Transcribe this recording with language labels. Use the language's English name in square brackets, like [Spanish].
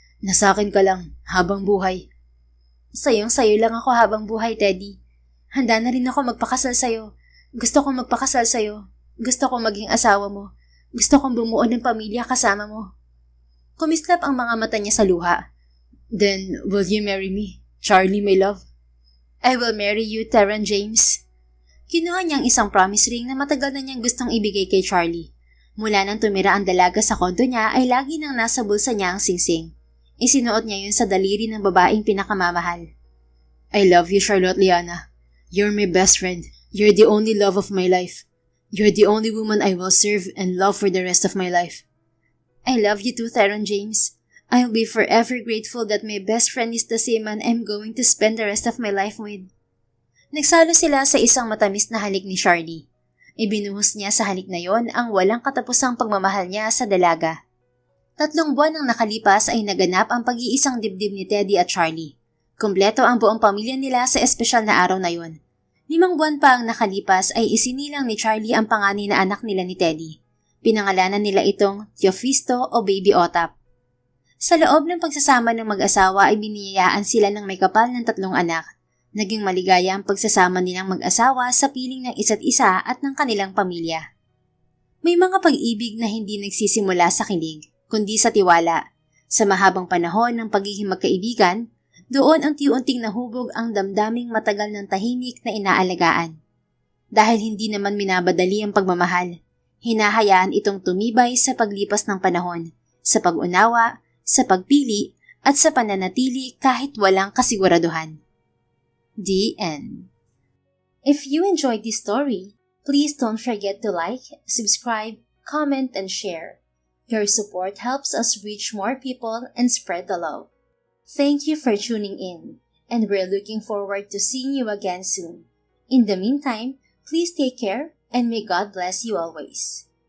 [Filipino] Na sa akin ka lang, habang buhay. Sayong-sayo lang ako habang buhay, Teddy. Handa na rin ako magpakasal sa'yo. Gusto kong magpakasal sa'yo. Gusto kong maging asawa mo. Gusto kong bumuo ng pamilya kasama mo. Kumislap ang mga mata niya sa luha. [English] Then, will you marry me, Charlie, my love? I will marry you, Theron James. [Filipino] Kinuha niyang isang promise ring na matagal na niyang gustong ibigay kay Charlie. Mula nang tumira ang dalaga sa kondo niya ay lagi nang nasa bulsa niya ang singsing. Isinuot niya yun sa daliri ng babaeng pinakamamahal. [English] I love you, Charlotte Liana. You're my best friend. You're the only love of my life. You're the only woman I will serve and love for the rest of my life. I love you too, Theron James. I'll be forever grateful that my best friend is the same man I'm going to spend the rest of my life with. [Filipino] Nagsalo sila sa isang matamis na halik ni Charlie. Ibinuhos niya sa halik na yon ang walang katapusang pagmamahal niya sa dalaga. 3 buwan ang nakalipas ay naganap ang pag-iisang dibdib ni Teddy at Charlie. Kumpleto ang buong pamilya nila sa espesyal na araw na yon. 5 buwan pa ang nakalipas ay isinilang ni Charlie ang panganay na anak nila ni Teddy. Pinangalanan nila itong Theofisto o Baby Otap. Sa loob ng pagsasama ng mag-asawa ay biniyayaan sila ng may kapal ng 3 anak. Naging maligaya ang pagsasama nilang mag-asawa sa piling ng isa't isa at ng kanilang pamilya. May mga pag-ibig na hindi nagsisimula sa kilig, kundi sa tiwala. Sa mahabang panahon ng pagiging magkaibigan, doon unti-unting nahubog ang damdaming matagal ng tahimik na inaalagaan. Dahil hindi naman minabadali ang pagmamahal, hinahayaan itong tumibay sa paglipas ng panahon, sa pag-unawa, sa pagpili, at sa pananatili kahit walang kasiguraduhan. [English] The end. If you enjoyed this story, please don't forget to like, subscribe, comment, and share. Your support helps us reach more people and spread the love. Thank you for tuning in, and we're looking forward to seeing you again soon. In the meantime, please take care, and may God bless you always.